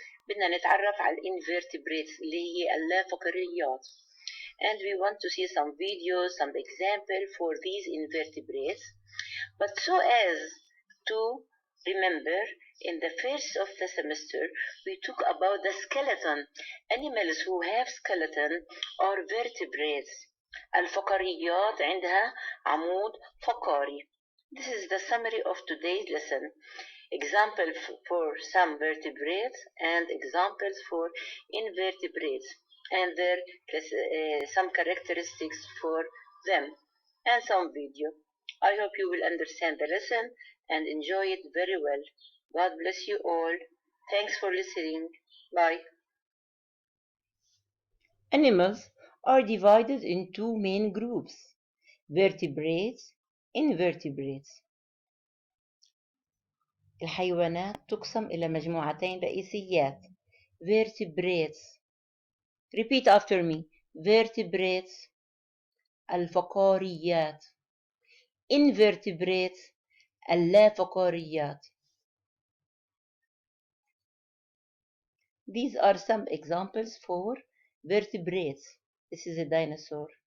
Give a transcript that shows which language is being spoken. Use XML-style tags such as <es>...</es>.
<ar>بدنا نتعرف على invertebrates اللي هي اللافقاريات.</ar> <en>And we want to see some videos, some example for these invertebrates. But so as to remember, in the first of the semester, we talk about the skeleton. Animals who have skeleton are vertebrates.</en> <ar>الفقريات عندها عمود فقاري.</ar> <en>This is the summary of today's lesson. Example for some vertebrates and examples for invertebrates and their some characteristics for them and some video. I hope you will understand the lesson and enjoy it very well. God bless you all. Thanks for listening. Bye. Animals are divided in two main groups: vertebrates, invertebrates.</en> <ar>الحيوانات تقسم إلى مجموعتين رئيسيات: vertebrates.</ar> <en>Repeat after me.</en> <ar>vertebrates الفقاريات. invertebrates اللافقاريات.</ar> <en>These are some examples for vertebrates. This is a dinosaur.</en>